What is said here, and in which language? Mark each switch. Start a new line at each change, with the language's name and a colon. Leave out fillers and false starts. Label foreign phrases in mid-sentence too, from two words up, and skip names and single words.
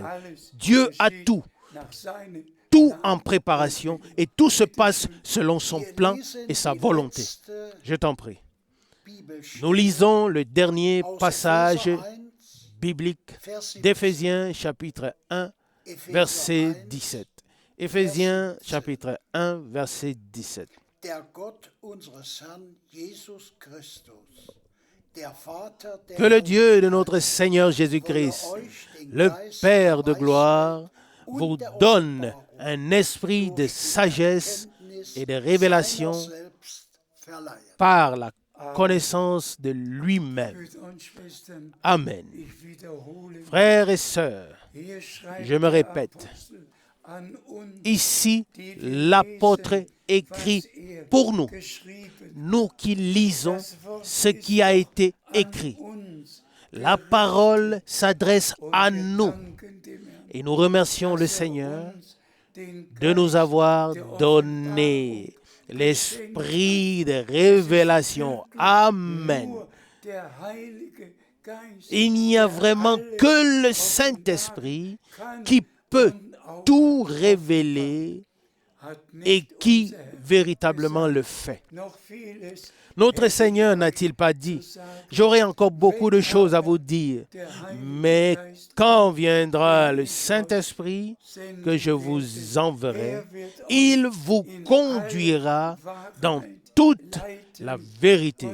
French: Dieu a tout en préparation et tout se passe selon son plan et sa volonté. Je t'en prie. Nous lisons le dernier passage biblique d'Éphésiens chapitre 1, verset 17. Éphésiens chapitre 1, verset 17.
German: der Gott unseres Herrn Jesus Christus, der Vater der
French: Que le Dieu de notre Seigneur Jésus-Christ, le Père de gloire, vous donne un esprit de sagesse et de révélation
German: selbst verleihen.
French: par la connaissance de lui-même.
German: Brüder und Schwestern, Amen. ich wiederhole,
French: Frères et sœurs,
German: hier schreibt
French: je me
German: der
French: répète,
German: Apostel an uns,
French: ici, l'apôtre écrit pour nous,
German: geschrieben,
French: nous qui lisons ce qui a été écrit.
German: uns,
French: La parole s'adresse à nous
German: danken dem Herrn,
French: et nous remercions le Seigneur
German: den
French: de nous avoir donné l'esprit de révélation. Amen.
German: nur der Heilige Geist
French: Il n'y a vraiment que le Saint-Esprit qui peut tout révéler
German: hat
French: et
German: nicht
French: qui
German: unser Herr
French: véritablement le fait.
German: noch vieles.
French: Notre Seigneur n'a-t-il pas dit, j'aurai encore beaucoup de choses à vous dire, mais quand viendra le Saint-Esprit que je vous enverrai, il vous conduira dans toute la vérité.